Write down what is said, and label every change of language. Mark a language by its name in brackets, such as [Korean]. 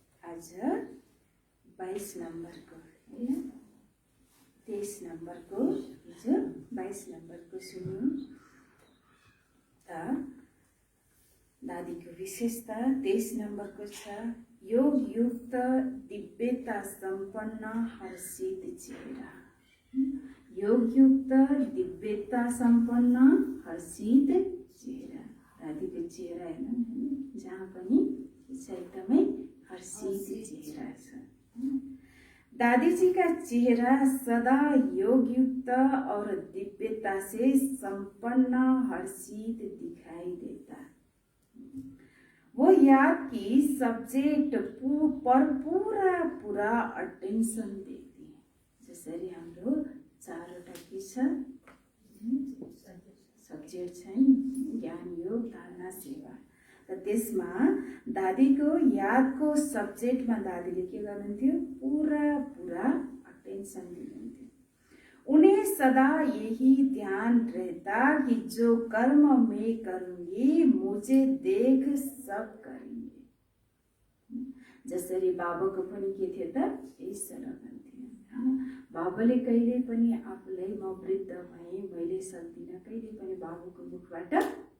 [Nepali] आज 22 नम्बरको हैन, 23 नम्बरको, हिजो 22 नम्बरको सुन्यौं त दादीको विशेषता 23 नम्बरको छ, योग युक्त दिव्यता सम्पन्न हर्षित चेहरा। योग युक्त दिव्यता सम्पन्न हर्षित चेहरा। दादीको चेहरा हेर्नु, जहाँ पनि एकदमै हर्षित चेहरा छ। [Hindi] दादी जी का चेहरा सदा योग युक्त और दिव्यता से संपन्न हर्षित दिखाई देता। वो याद की सब्जेक्ट पर पूरा अटेंशन देती है। [Nepali] जसरी हाम्रो चारवटा के छ सब्जेक्ट छ नि, ज्ञान योग धारणा सेवा। र त्यसमा दादीको यादको सब्जेक्टमा दादीले के गर्नुहुन्थ्यो? पूरा अटेंशन दिनुहुन्थ्यो। [Hindi] उन्हें सदा यही ध्यान रहता कि जो कर्म मैं करूंगी मुझे देख सब करेंगे। [Nepali] जसरी बाबाको पनि के थियो त? यही स्लोगन थियो। बाबाले कहिले पनि आफूलाई म वृद्ध भएँ, मैले सक्दिनँ, कहिले पनि बाबुको मुखबाट